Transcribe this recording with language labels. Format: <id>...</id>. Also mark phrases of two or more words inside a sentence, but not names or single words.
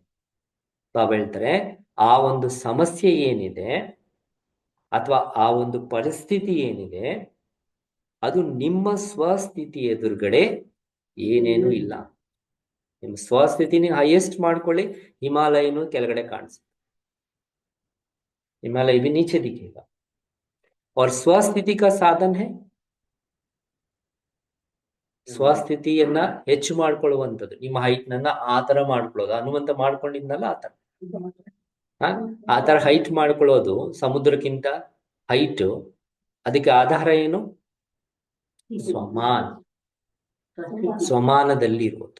<kn>ಬಾಬಾ ಹೇಳ್ತಾರೆ ಆ ಒಂದು ಸಮಸ್ಯೆ ಏನಿದೆ ಅಥವಾ ಆ ಒಂದು ಪರಿಸ್ಥಿತಿ ಏನಿದೆ ಅದು ನಿಮ್ಮ ಸ್ವಸ್ಥಿತಿ ಎದುರುಗಡೆ ಏನೇನು ಇಲ್ಲ. ನಿಮ್ಮ ಸ್ವಸ್ಥಿತಿನ ಹೈಯೆಸ್ಟ್ ಮಾಡ್ಕೊಳ್ಳಿ, ಹಿಮಾಲಯನು ಕೆಳಗಡೆ ಕಾಣಿಸುತ್ತೆ.</kn> <hi>हिमालय भी नीचे दिखेगा. और ಸ್ವಸ್ಥಿತಿ का ಸಾಧನ है,</hi> <kn>ಸ್ವಸ್ಥಿತಿಯನ್ನ ಹೆಚ್ಚು ಮಾಡ್ಕೊಳ್ಳುವಂಥದ್ದು. ನಿಮ್ಮ ಹೈಟ್ ನನ್ನ ಆ ತರ ಮಾಡ್ಕೊಳ್ಳೋದು, ಹನುಮಂತ ಮಾಡ್ಕೊಂಡಿದ್ನಲ್ಲ ಆ ತರ. ಆ ತರ ಹೈಟ್ ಮಾಡ್ಕೊಳ್ಳೋದು, ಸಮುದ್ರಕ್ಕಿಂತ ಹೈಟ್. ಅದಕ್ಕೆ ಆಧಾರ ಏನು? ಸ್ವಮಾನ, ಸ್ವಮಾನದಲ್ಲಿ ಇರುವುದು.</kn>